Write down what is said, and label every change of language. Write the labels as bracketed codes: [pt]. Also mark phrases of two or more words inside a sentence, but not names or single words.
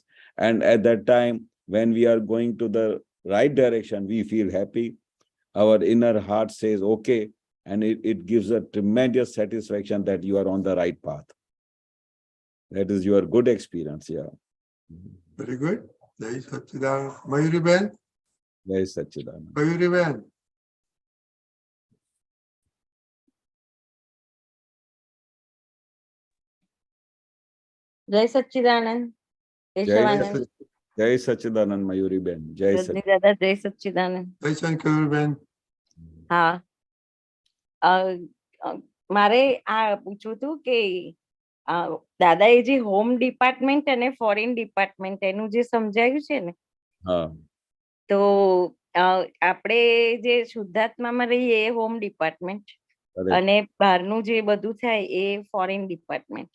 [en] And at that time, when we are going to the right direction, we feel happy. Our inner heart says, okay, and it gives a tremendous satisfaction that you are on the right path. That is your good experience, yeah. Very good. Jai Satchidanand. Mayuri Ben? Jai Satchidanand. Mayuri Ben? Jai Satchidanand. Keshavanandji. Jai Satchidanand, Mayuri Ben. Jai Satchidanand. Dada, Jai Satchidanand. Jai Shankar Ben? [gu] હા, મારે આ પૂછવું હતું કે દાદાએ જે [en] home department [gu] અને [en] foreign department [gu] એનું જે સમજાયું છે ને, તો આપણે જે શુદ્ધાત્મામાં રહીએ એ [en] home department [gu] અને બહારનું જે બધું થાય એ [en] foreign department.